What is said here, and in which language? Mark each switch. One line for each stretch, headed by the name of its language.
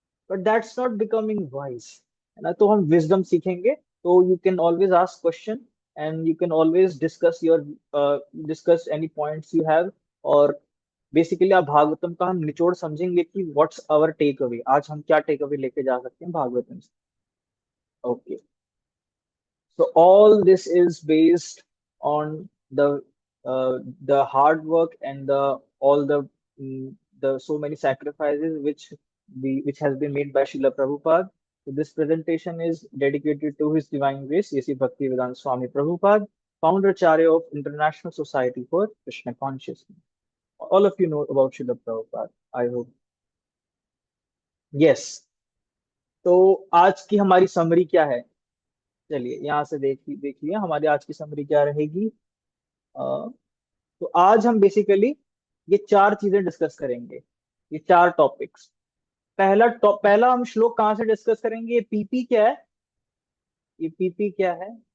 English: but that's not becoming wise,
Hindi: है ना। तो हम विजडम सीखेंगे।
English: तो you can always ask question, and you can always discuss your, discuss any points you have.
Hindi: और basically आप भागवतम का हम निचोड़ समझेंगे कि
English: what's our take away,
Hindi: आज हम क्या टेक अवे लेके जा सकते हैं भागवतम से।
English: Okay, so all this is based on the hard work and the all the so many sacrifices which has been made by Srila Prabhupada. So this presentation is dedicated to His Divine Grace, A.C. Bhaktivedanta Swami Prabhupada, founder Charya of International Society for Krishna Consciousness. All of you know about Srila Prabhupada, I hope. Yes.
Hindi: तो आज की हमारी summary क्या है? चलिए यहाँ से देखिए हमारी आज की समरी क्या रहेगी। तो आज हम बेसिकली ये चार चीजें डिस्कस करेंगे, ये चार टॉपिक्स। पहला हम श्लोक कहाँ से डिस्कस करेंगे? ये पीपी क्या है? ये पीपी क्या है?